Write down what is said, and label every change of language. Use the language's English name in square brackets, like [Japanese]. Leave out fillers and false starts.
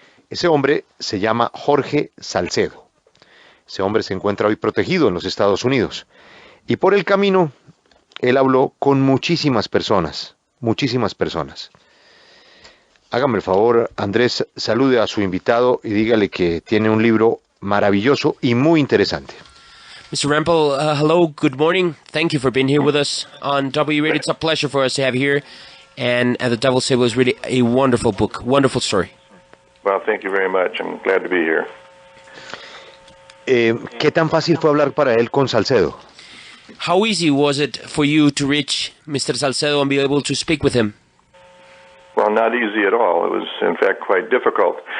[Spanish] Ese hombre se llama Jorge Salcedo. Ese hombre se encuentra hoy protegido en los Estados Unidos. Y por el camino, él habló con muchísimas personas. Muchísimas personas. Hágame el favor, Andrés, salude a su invitado y dígale que tiene un libro maravilloso y muy interesante. [English] Mr. Rempel, hello, good morning. Thank you for being here with us on W Radio. It's a pleasure for us to have you here. And The Devil's Table is really a wonderful book, wonderful story. Well, thank you very much. I'm glad to be here. [Spanish] ¿Qué tan fácil fue hablar para él con Salcedo? [English] How easy was it for you to reach Mr. Salcedo and be able to speak with him? Well, not easy at all. It was, in fact, quite difficult.